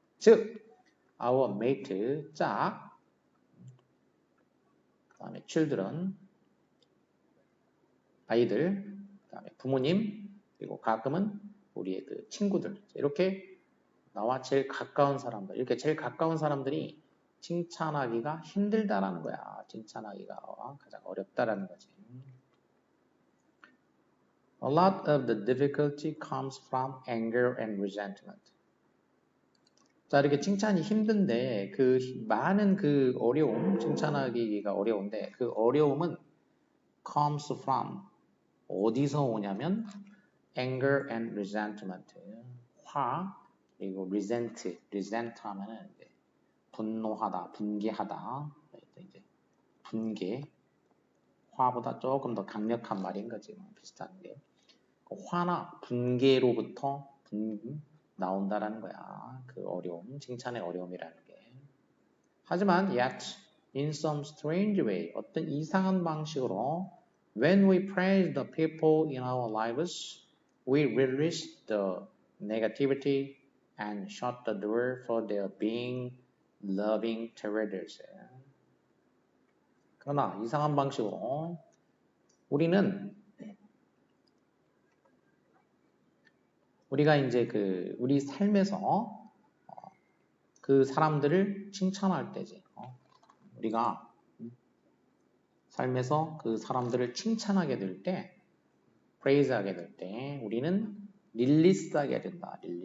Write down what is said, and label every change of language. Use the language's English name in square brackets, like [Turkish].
[Korean] 즉, [English] our mate, [Korean] 짝, 그 다음에 children, 아이들, 그 다음에 부모님, 그리고 가끔은 우리의 그 친구들. 이렇게 나와 제일 가까운 사람들, 이렇게 제일 가까운 사람들이 칭찬하기가 힘들다라는 거야. 칭찬하기가 가장 어렵다라는 거지. [English] A lot of the difficulty comes from anger and resentment. [Korean] 자, 이렇게 칭찬이 힘든데 그 많은 그 어려움, 칭찬하기가 어려운데 그 어려움은 [English] comes from [Korean] 어디서 오냐면 [English] anger and resentment. [Korean] 화 그리고 resent 하면은 이제 분노하다, 분개하다. 이제 분개 화보다 조금 더 강력한 말인 거지. 비슷한 게. 화나 분개로부터 나온다라는 거야. 그 어려움, 칭찬의 어려움이라는 게. 하지만 [English] yet in some strange way, [Korean] 어떤 이상한 방식으로 [English] when we praise the people in our lives, we release the negativity and shut the door for their being loving towards us. [Korean] 그러나 이상한 방식으로 우리가 이제 우리 삶에서 그 사람들을 칭찬할 때지. 우리가 삶에서 그 사람들을 칭찬하게 될 때, 프레이즈하게 될 때, 우리는 릴리스하게 된다.